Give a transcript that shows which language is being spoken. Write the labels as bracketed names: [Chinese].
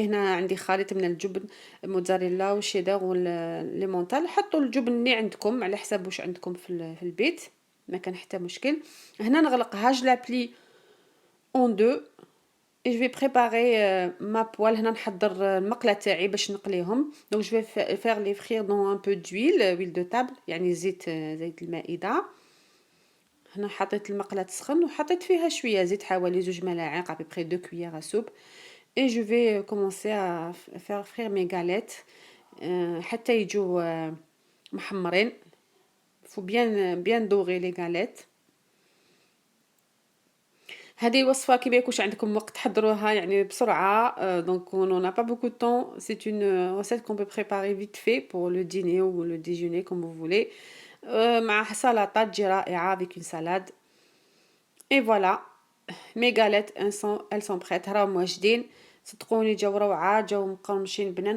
[Arabic] هنا عندي خليط من الجبن موتزاريلا والشيدر والليمونتال. حطوا الجبن اللي عندكم على حسب واش عندكم في البيت ما كان حتى مشكل. هنا نغلقها [French] je la plie en deux et je vais préparer ma poêle. [Arabic] هنا نحضر المقله تاعي باش نقليهم. [French] donc je vais faire les frire dans un peu d'huile de table [Arabic] يعني زيت المائده. هنا حطيت المقله تسخن وحطيت فيها شويه زيت حوالي 2 ملاعق [French] à peu près 2 cuillères à soupe. et je vais commencer à faire frire mes galettes [Arabic] حتى يجوا محمرين. [French] faut bien dorer les galettes. [Arabic] هذه وصفة كي ما يكونش عندكم وقت تحضروها يعني بسرعة. [French] donc on n'a pas beaucoup de temps. C'est une recette qu'on peut préparer vite fait pour le dîner ou le déjeuner comme vous voulez. [Arabic] مع سلطة تجي رائعة [French] avec une salade. et voilà mes galettes elles sont prêtes. [Arabic] راهم واجدين صدقوني جاو روعة جاو مقرمشين بنان.